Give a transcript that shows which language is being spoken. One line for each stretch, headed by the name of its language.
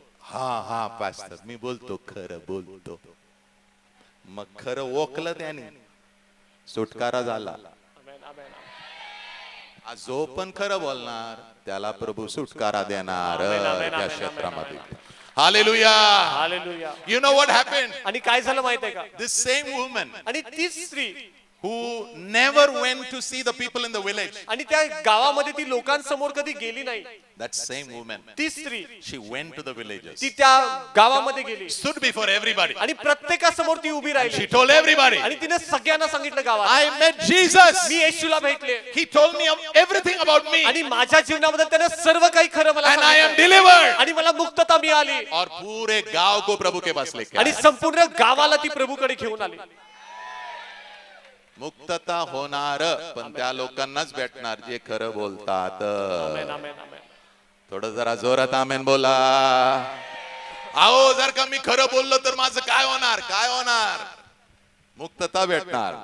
Marathi: हा हा पास्टर मी बोलतो, खरं बोलतो. मग खरं ओकलं त्याने, सुटकारा झाला. आमेन आमेन. आज जो पण खरं बोलणार त्याला प्रभू सुटकारा देणार आमेन, आमेन, त्या आमेन, क्षेत्रामध्ये. आमेन. Hallelujah. Hallelujah.
English: You know what happened?
Marathi: आणि काय झालं माहितीये का?
English: This same woman
Marathi: आणि तीच स्त्री
English: who never went to see the people in the village.
Marathi: आणि त्या गावामध्ये ती लोकांसमोर कधी गेली नाही.
English: That same woman,
Marathi: ती स्त्री
English: she went to the villages,
Marathi: ती त्या गावामध्ये गेली
English: stood before everybody.
Marathi: आणि प्रत्येकासमोर ती उभी
English: She
Marathi: राहिली
English: told everybody,
Marathi: आणि तिने सगळ्यांना सांगितलं गावात,
English: I met Jesus.
Marathi: मी येशूला भेटले
English: He told me everything about me.
Marathi: आणि माझ्या जीवनाबद्दल त्याने सर्व काही खरं मला
English: And I am
Marathi: सांगितलं.
English: delivered.
Marathi: आणि मला मुक्तता मिळाली
Hindi: और पूरे गांव को प्रभु के पास लेके
Marathi: आणि
Hindi: आया.
Marathi: संपूर्ण गावाला ती प्रभूकडे घेऊन आली. मुक्तता होणार, पण त्या लोकांनाच भेटणार जे खरं बोलतात. आमेन, आमेन, आमेन. थोडं जरा जोरात आमेन बोला. अहो जर का मी खरं बोललो तर माझं काय होणार? काय होणार? मुक्तता भेटणार.